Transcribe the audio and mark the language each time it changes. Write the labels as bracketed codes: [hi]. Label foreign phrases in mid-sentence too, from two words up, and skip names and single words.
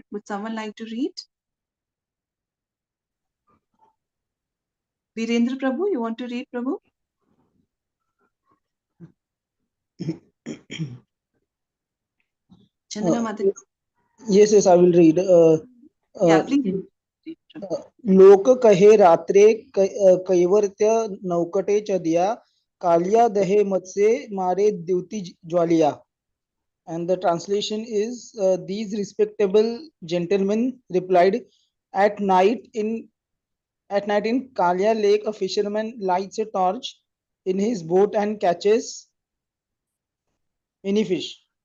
[en] Would someone like to read? Virendra Prabhu, you want to read, Prabhu? Chandana Mataji. Yes, I will read. Yeah, please read. [bn] লোক কহে রাত্রে কৈবর্ত্য নৌকটে চ দিয়া কালিয়া দহে মত সে মারে দ্যুতি জ্বালিয়া. [en] And the translation is, these respectable gentlemen replied, at night in Kalia Lake a fisherman lights a torch in his boat and catches many fish.